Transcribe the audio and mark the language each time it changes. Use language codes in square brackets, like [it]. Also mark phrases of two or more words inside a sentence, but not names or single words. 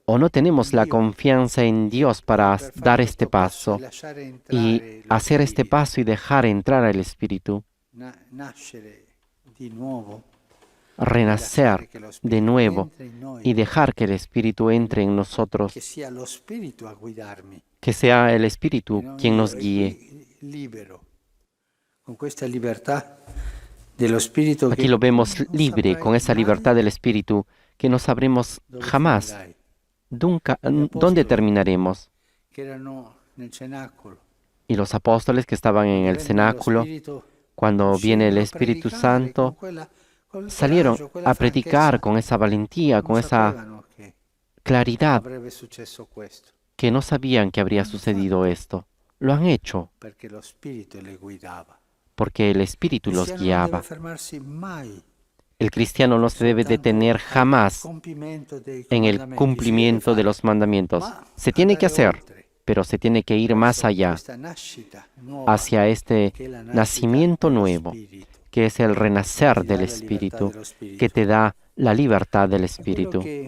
[es] O no tenemos la confianza en Dios para dar este paso [it] e lasciare [es] y [it] entrare lo [es] hacer este [it] Spirito, [es] paso y dejar entrar al Espíritu, [it] nascere di nuovo, [es] renacer de nuevo [it] entre in noi, [es] y dejar que el Espíritu entre en nosotros, [it] che sia lo Spirito a guidarmi, [es] que sea el Espíritu [it] non [es] quien [it] io, [es] nos [it] e [es] guíe. [it] qui libero, con questa libertà dello Spirito [es] Aquí [it] che [es] lo vemos [it] non [es] libre, [it] saprai [es] con esa [it] mai [es] libertad del Espíritu, que no sabremos [it] dove [es] jamás [it] finirai, [es] dónde terminaremos. [it] che erano nel cenacolo. [es] Y los apóstoles que estaban en el [it] Vengono [es] cenáculo, [it] lo Spirito, [es] cuando viene el [it] uscivano a [es] Espíritu [it] predicare [es] Santo, [it] col [es] salieron [it] coraggio, quella [es] a predicar [it] franchezza. [es] con esa valentía, [it] Non [es] con esa [it] sapevano che [es] claridad, [it] avrebbe successo questo, [es] que no sabían que habría sucedido esto. Lo han hecho [it] perché lo Spirito le guidava. [es] porque el Espíritu [it] Il [es] los [it] cristiano non [es] guiaba. [it] deve fermarsi mai [es] El cristiano no se debe detener jamás en el cumplimiento de los mandamientos. Se tiene que hacer, pero se tiene que ir más allá, hacia este nacimiento nuevo, que es el renacer del Espíritu, que te da la libertad del Espíritu.